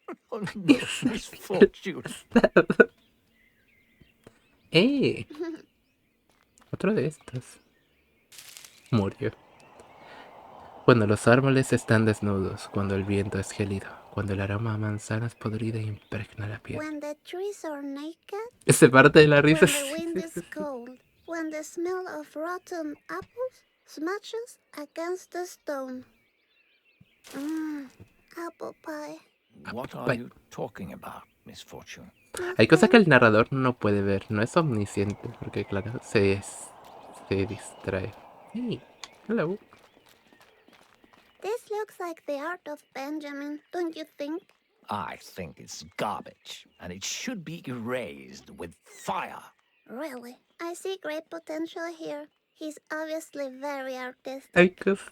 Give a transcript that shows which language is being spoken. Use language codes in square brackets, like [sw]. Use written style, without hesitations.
[en] Oh no, Misfortune. [es] ¡Eh! Otro de estos. Murió. Cuando los árboles están desnudos, cuando el viento es gélido, cuando el aroma a manzanas podrida impregna la piel. [en] When the trees are naked, [es] Se parte de la [en] when [es] risa. [en] the wind is cold, when the smell of rotten apples smashes against the stone. Apple pie. What are you talking about, Misfortune? [es] Hay cosas que el narrador no puede ver, no es omnisciente, porque claro, se distrae. [en] Hey, hello. This looks like the art of Benjamin, don't you think? I think it's garbage, and it should be erased with fire. Really? I see great potential here. He's obviously very artistic. [es] Hay cosas.